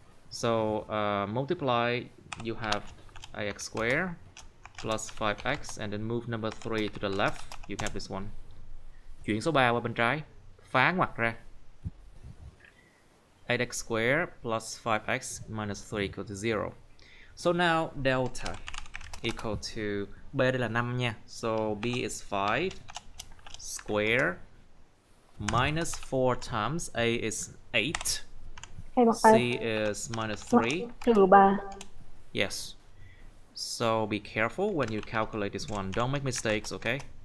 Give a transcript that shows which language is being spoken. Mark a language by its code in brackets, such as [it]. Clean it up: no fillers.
[en] So multiply, you have ax squared plus 5x, and then move number 3 to the left, you have this one. [vi] Chuyển số 3 qua bên trái, phá ngoặc ra. [en] 8x squared plus 5x minus 3 equal to 0. So now delta equal to, [vi] b đây là 5 nha. [en] So b is 5 square minus 4 times a is 8. C is minus 3. [vi] Trừ 3. [en] Yes. So be careful when you calculate this one. Don't make mistakes, okay?